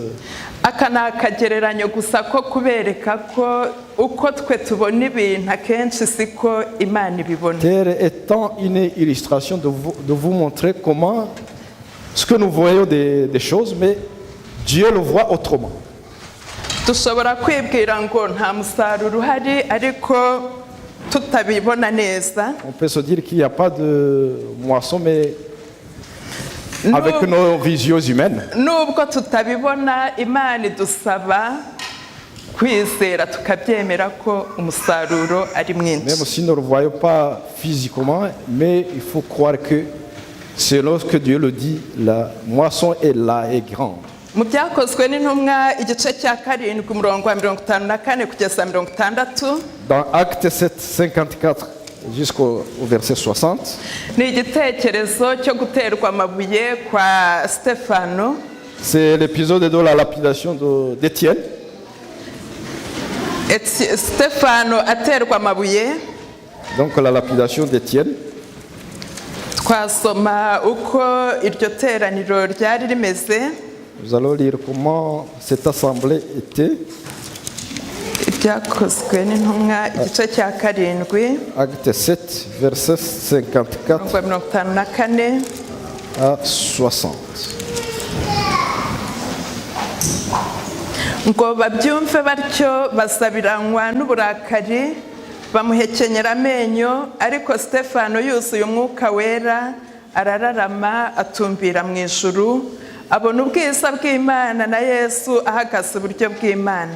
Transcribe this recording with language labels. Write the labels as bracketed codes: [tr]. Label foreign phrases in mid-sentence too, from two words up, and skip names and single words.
[rw] Aka ni akagereranyo gusa ko kubereka ko uko twe tubona ibintu akenshi siko Imana ibibona. [fr] Terre étant une illustration de vous montrer comment ce que nous voyons des choses, mais Dieu le voit autrement. [rw] Dushobora kwibwira ngo nta musaruro uhari ariko tutabibona neza. [fr] On peut se dire qu'il n'y a pas de moisson, mais avec nos visions humaines. [rw] Nubwo tutabibona Imana idusaba kwizera tukabyemera ko umusaruro ari mwinshi. [fr] Même si nous ne le voyons pas physiquement, mais il faut croire que selon ce que Dieu le dit, la moisson est là, est grande. [rw] Mu byakozwe n'intumwa igice cya 7 umurongo wa 54 kugeza 60. [fr] Dans Acte 7, 54 jusqu'au verset 60. [rw] Ni igitekerezo cyo guterwa amabuye kwa Stefano. [fr] C'est l'épisode de la lapidation d'Étienne. [rw] Stefano aterwa amabuye. [fr] Donc la lapidation d'Étienne. [rw] Twasoma uko iryo teraniro ryari rimeze. [fr] Nous allons lire comment cette assemblée était. [rw] Ibyakozwe n'intumwa igice cya 7. [fr] Acte 7, verset 54 à 60. [rw] Ngo babyumve batyo basabiranywa n'uburakari bamuhekenyera amenyo, ariko Stefano yuzuye umwuka wera arararama atumbira mu ijuru, abona ubwiza bw'Imana na Yesu ahagaze iburyo bw'Imana.